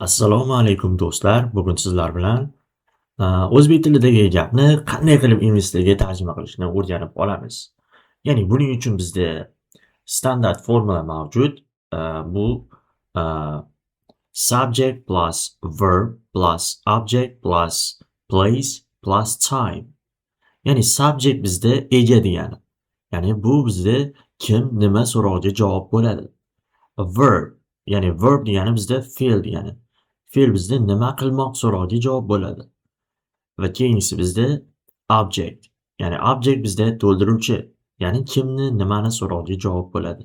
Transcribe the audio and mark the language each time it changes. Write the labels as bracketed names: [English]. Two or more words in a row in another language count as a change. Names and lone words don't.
[Uzbek] Assalomu alaykum do'stlar. Bugun sizlar bilan o'zbek tilidagi gapni qanday qilib ingliz tiliga tarjima qilishni o'rganib olamiz. Ya'ni buning uchun bizda standart formula mavjud. Bu a, [English] subject plus verb plus object plus place plus time. [Uzbek] Ya'ni subject bizda ega degani. Ya'ni bu bizda kim, nima so'roviga javob bo'ladi. Verb, ya'ni verb degani bizda fe'l degani. Fe'l bizda nima qilmoq so'roviga javob bo'ladi. Va keyingisi bizda object, ya'ni object bizda to'ldiruvchi, ya'ni kimni, nimani so'roviga javob bo'ladi.